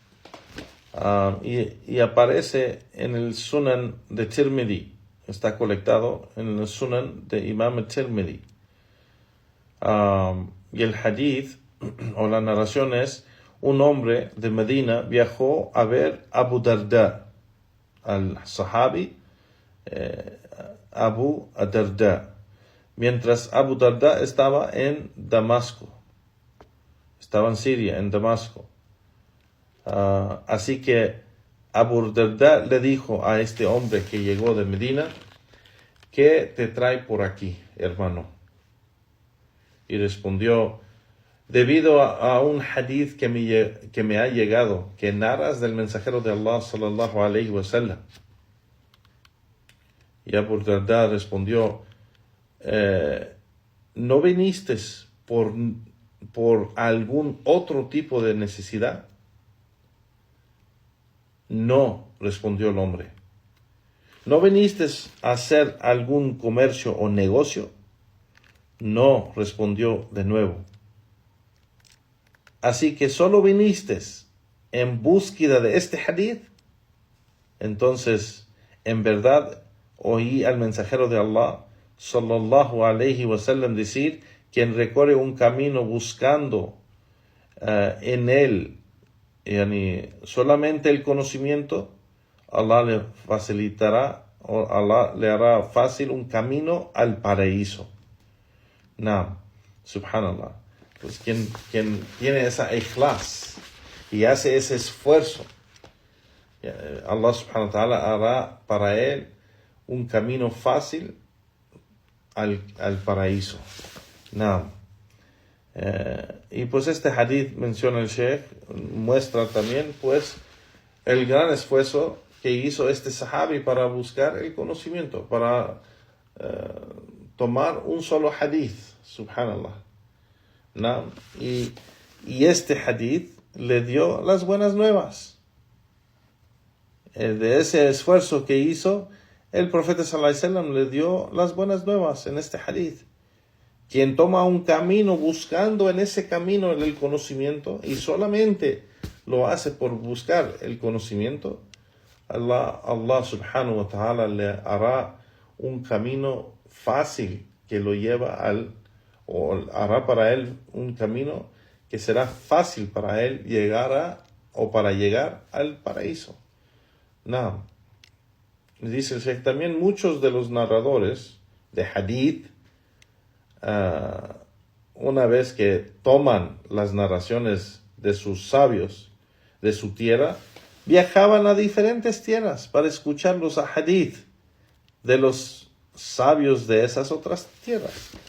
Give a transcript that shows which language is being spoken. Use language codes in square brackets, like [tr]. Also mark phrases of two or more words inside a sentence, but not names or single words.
[es] y aparece en el Sunan de Tirmidhi, está colectado en el Sunan de Imam Tirmidhi, y el hadith o la narración es: un hombre de Medina viajó a ver a Abu Darda, al sahabi Abu Darda, mientras Abu Darda estaba en Damasco, estaba en Siria, en Damasco. Así que Abu Darda le dijo a este hombre que llegó de Medina: ¿qué te trae por aquí, hermano? Y respondió: debido a un hadith que me ha llegado, que narras del mensajero de Allah [ar] صلى الله عليه وسلم. [es] Y Abu Darda respondió: ¿no viniste por algún otro tipo de necesidad? No, respondió el hombre. ¿No viniste a hacer algún comercio o negocio? No, respondió de nuevo. Así que solo viniste en búsqueda de este hadith. Entonces, en verdad, oí al mensajero de Allah [ar] صلى الله عليه وسلم [es] decir: quien recorre un camino buscando en él solamente el conocimiento, Allah le facilitará, o Allah le hará fácil un camino al paraíso. [ar] نعم، سبحان الله. [es] Pues quien tiene esa ikhlas y hace ese esfuerzo, Allah [ar] سبحانه وتعالى [es] hará para él un camino fácil al paraíso. Naam. Y pues este hadith, menciona el Sheikh, muestra también pues el gran esfuerzo que hizo este sahabi para buscar el conocimiento, para tomar un solo hadith, subhanallah. ¿No? Y este hadith le dio las buenas nuevas. De ese esfuerzo que hizo, el profeta [ar] صلى الله عليه وسلم [es] le dio las buenas nuevas en este hadith. Quien toma un camino buscando en ese camino el conocimiento y solamente lo hace por buscar el conocimiento, Allah [ar] سبحانه وتعالى [es] le hará un camino fácil que lo lleva o hará para él un camino que será fácil para él llegar al paraíso. No. Dice el Sheikh, también muchos de los narradores de hadith, una vez que toman las narraciones de sus sabios de su tierra, viajaban a diferentes tierras para escuchar los hadith de los sabios de esas otras tierras.